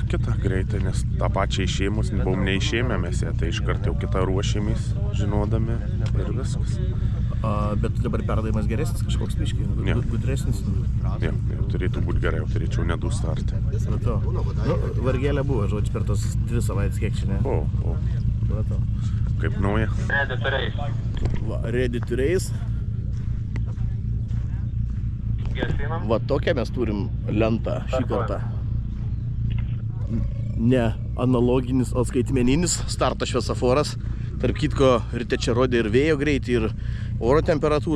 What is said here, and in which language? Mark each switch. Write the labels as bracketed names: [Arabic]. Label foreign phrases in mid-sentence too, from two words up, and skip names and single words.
[Lithuanian] Kita greitai, nes tą pačią išėmus, buvom neišėmę mes ją, tai iškart jau kitą ruošėmės, žinodami ir viskas. Bet dabar perdavimas geresnis kažkoks biškai, gudresnis? Ne, jau turėtų būti gerai, jau turėčiau nedų startį. Vargelė buvo, žodžiu, per tos 2 savaitės kiek čia, ne? O. Kaip nauja? [English] Ready to race. Ready to race. [Lithuanian] Va tokią mes turim lentą šį kartą. Ne analoginis, o skaitmeninis starto šviesoforas. Tarp kitko, ryte čia rodė ir vėjo greitį, ir oro temperatūrą.